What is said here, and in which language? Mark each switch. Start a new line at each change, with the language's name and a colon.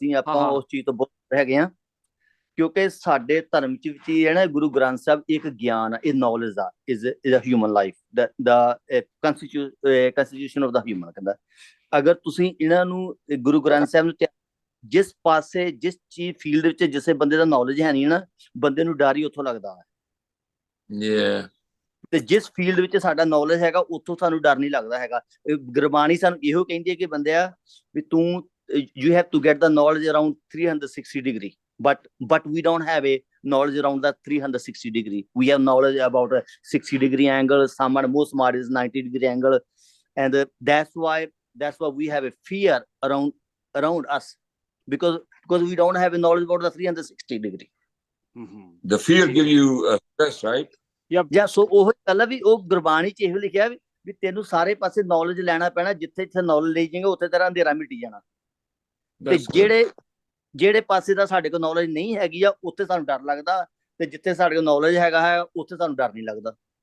Punjabi: ਆਪਾਂ ਉਸ ਚੀਜ਼ ਤੋਂ ਬਹੁਤ ਹੈਗੇ ਹਾਂ, ਕਿਉਂਕਿ ਸਾਡੇ ਧਰਮ ਚ ਵੀ ਹੈ ਨਾ, ਗੁਰੂ ਗ੍ਰੰਥ ਸਾਹਿਬ ਇੱਕ ਗਿਆਨ ਆ, ਇਹ ਨੌਲੇਜ ਆ,
English: Is a human life, the constitution of the human.
Punjabi: ਕਹਿੰਦਾ ਅਗਰ ਤੁਸੀਂ ਇਹਨਾਂ ਨੂੰ, ਗੁਰੂ ਗ੍ਰੰਥ ਸਾਹਿਬ ਨੂੰ, ਜਿਸ ਪਾਸੇ, ਜਿਸ ਚੀਜ਼ ਫੀਲਡ ਵਿੱਚ ਜਿਸੇ ਬੰਦੇ ਦਾ ਨੌਲੇਜ ਹੈ ਨਹੀਂ ਨਾ, ਬੰਦੇ ਨੂੰ ਡਰ ਹੀ ਉੱਥੋਂ ਲੱਗਦਾ ਹੈ। ਤੇ ਜਿਸ ਫੀਲਡ ਵਿੱਚ ਸਾਡਾ ਨੌਲੇਜ ਹੈਗਾ, ਉੱਥੋਂ ਸਾਨੂੰ ਡਰ ਨਹੀਂ ਲੱਗਦਾ ਹੈਗਾ। ਗੁਰਬਾਣੀ ਸਾਨੂੰ ਇਹੋ ਕਹਿੰਦੀ ਹੈ ਕਿ ਬੰਦਿਆ ਵੀ ਤੂੰ,
English: you have to get the knowledge around 360 degree, but we don't have a knowledge around that 360 degree. We have knowledge about a 60 degree angle, most smart is 90 degree angle, and that's why we have a fear around us, because we don't have a knowledge about the 360 degree. The fear give you stress, right?
Punjabi: ਜਾਂ ਸੋ ਉਹ ਗੱਲ ਆ ਵੀ ਉਹ ਗੁਰਬਾਣੀ ਚ ਇਹੋ ਲਿਖਿਆ ਵੀ ਤੈਨੂੰ ਸਾਰੇ ਪਾਸੇ ਨੌਲੇਜ ਲੈਣਾ ਪੈਣਾ, ਜਿੱਥੇ ਨੌਲੇਜ ਲਈ ਜਾਏਗਾ ਉੱਥੇ ਤੇਰਾ ਅੰਧੇਰਾ ਮਿਟ ਜਾਣਾ। ਤੇ ਜਿਹੜੇ ਪਾਸੇ ਦਾ ਸਾਡੇ ਕੋਲ ਨੌਲੇਜ ਨਹੀਂ ਹੈਗੀ ਆ, ਉੱਥੇ ਸਾਨੂੰ ਡਰ ਲੱਗਦਾ, ਤੇ ਜਿੱਥੇ ਸਾਡੇ ਕੋਲ ਨੌਲੇਜ ਹੈਗਾ ਹੈ, ਉੱਥੇ ਸਾਨੂੰ ਡਰ ਨਹੀਂ ਲੱਗਦਾ।